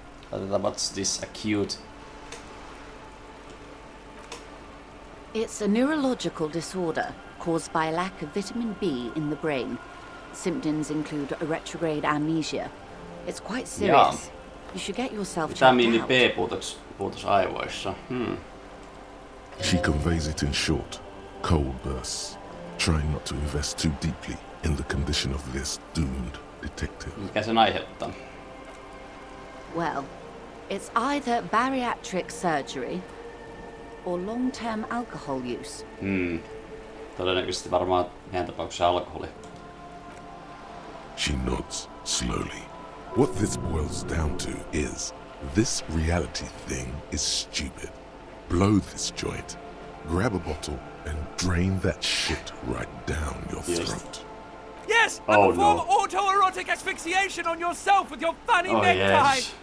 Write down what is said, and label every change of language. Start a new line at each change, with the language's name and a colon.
English: What's this acute? It's a neurological disorder caused by a lack of vitamin B in the brain. Symptoms include a retrograde amnesia. It's quite serious. You should get yourself checked out.
Finnish: Vitamiini B-puutos aivoissa.
English: She conveys it in short, cold bursts, trying not to invest too deeply in the condition of this doomed detective.
Finnish: Mikä sen aiheuttaa?
English: Well, it's either bariatric surgery or long-term alcohol use.
Finnish: Todennäköisesti varmaan meidän tapauksessa alkoholi.
English: She nods slowly. What this boils down to is, this reality thing is stupid. Blow this joint, grab a bottle, and drain that shit right down your throat. Yes! And perform autoerotic asphyxiation on yourself with your funny necktie! Yes.